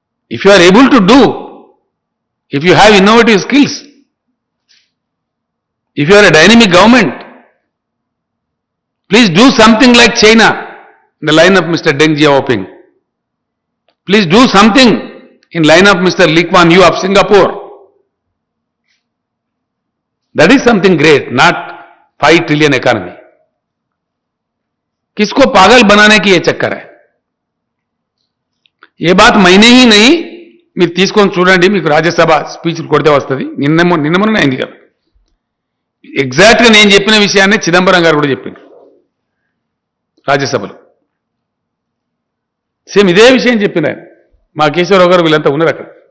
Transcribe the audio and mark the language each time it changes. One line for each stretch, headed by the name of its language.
English: If you are able to do, if you have innovative skills, if you are a dynamic government, please do something like China, in the line of Mr. Deng Xiaoping. Please do something in line of Mr. Lee Kuan Yew of Singapore. That is something great, not 5 trillion economy.
Hindi: किसको पागल बनाने की ये चक्कर है? ये बात मैंने ही नहीं,
Telugu: మీరు తీసుకొని చూడండి, మీకు రాజ్యసభ స్పీచ్లు కొడితే వస్తుంది. నిన్న అయింది కదా. ఎగ్జాక్ట్గా నేను చెప్పిన విషయాన్ని చిదంబరం గారు కూడా చెప్పింది రాజ్యసభలో. సేమ్ ఇదే విషయం చెప్పిన ఆయన. మా కేశవరావు గారు వీళ్ళంతా ఉన్నారు అక్కడ.